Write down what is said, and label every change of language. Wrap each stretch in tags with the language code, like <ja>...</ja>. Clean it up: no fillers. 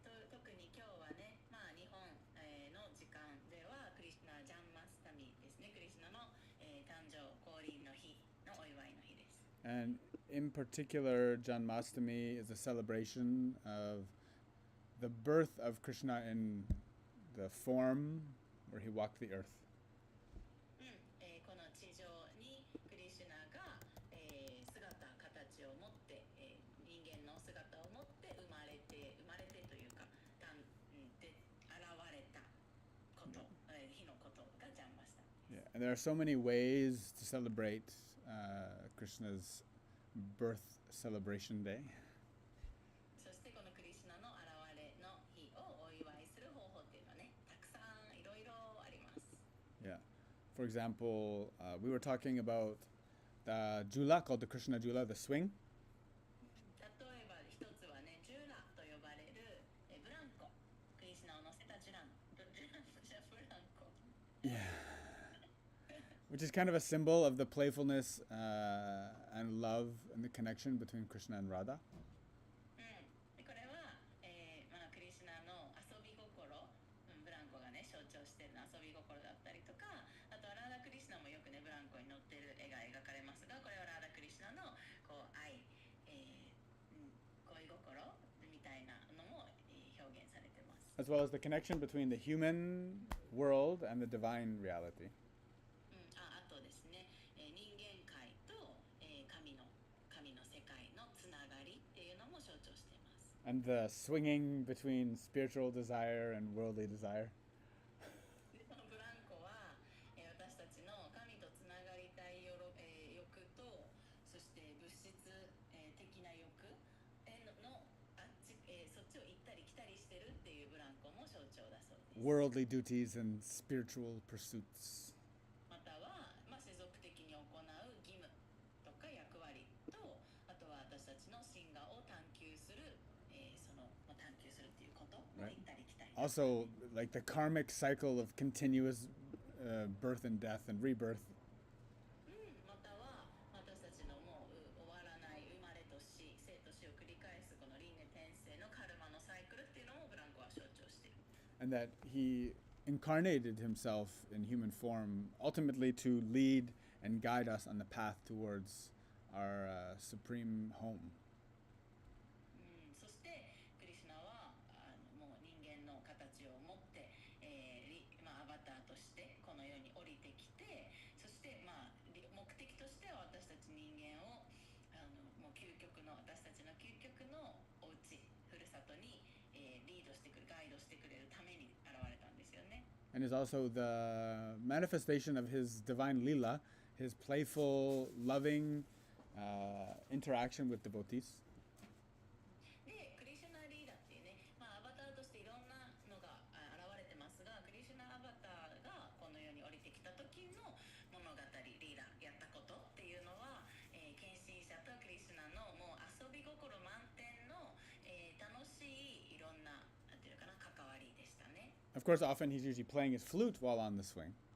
<ja>特に今日はね、日本、の時間ではクリシュナ・ジャンマスタミですね。クリシュナの、誕生降臨の日のお祝いの日です。</ja> <en>And in particular, Janmashtami is a celebration of the birth of Krishna in the form where he walked the earth.</en> <ja>この地上にクリシュナが、姿形を持って、人間の姿を持って生まれてというか、で現れたこと、日のことがジャンマスタミ</ja> <en>Yeah, and there are so many ways to celebrate Krishna's birth celebration day.</en> <ja>そしてこのクリシュナの現れの日をお祝いする方法っていうのはね、たくさんいろいろあります。</ja> <en>Yeah. For example, we were talking about the jula called the Krishna jula, the swing.</en> <ja>例えば一つはね、ジュラと呼ばれるブランコ、クリシュナを乗せたジュランじゃブランコ。</ja> <en>Yeah. Which is kind of a symbol of the playfulness and love and the connection between Krishna and Radha.</en> <ja>でこれは、クリシュナの遊び心、ブランコがね象徴しているのは遊び心だったりとか、あとはラーダクリシュナもよくねブランコに乗っている絵が描かれますが、これはラーダクリシュナのこう愛、恋心みたいなのも、表現されてます。</ja> <en>as well as the connection between the human world and the divine reality.</en> <ja>あとですね、人間界と、神の世界のつながりっていうのも象徴しています。</ja> <en>And the swinging between spiritual desire and worldly desire.</en> <ja>でそのブランコは、私たちの神とつながりたい欲と、そして物質、的な欲のそっちを行ったり来たりしてるっていうブランコも象徴だそうです。</ja> <en>Worldly duties and spiritual pursuits.</en> <ja>または、世俗的に行う義務とか役割と、あとは私たちの真我を探求する、探求するっていうことを行ったり来たり。</ja> <en>Also, like the karmic cycle of continuous birth and death and rebirth.</en> <ja>または私たちのもう終わらない生まれと死、生と死を繰り返すこの輪廻転生のカルマのサイクルっていうのもブランコは象徴している。</ja> <en>And that he incarnated himself in human form ultimately to lead and guide us on the path towards our supreme home.</en> <ja>そしてクリシュナはもう人間の形を持って、アバターとしてこの世に降りてきて、そして、目的としては私たち人間をもう私たちの究極のお家ふるさとに、リードしてくるガイドしてくれるために現れたんですよね。</ja> <en>And is also the manifestation of his divine lila, his playful, loving interaction with devotees.</en> <ja>で、クリシュナリーダっていうね、アバターとしていろんなのが現れてますが、クリシュナアバターがこの世に降りてきた時の物語、リーダやったことっていうのは、献身者とクリシュナのもう遊び心満点の、楽しいいろんな、なんていうのかな、関わりでしたね。</ja> <en>Of course, often he's usually playing his flute while on the swing.</en>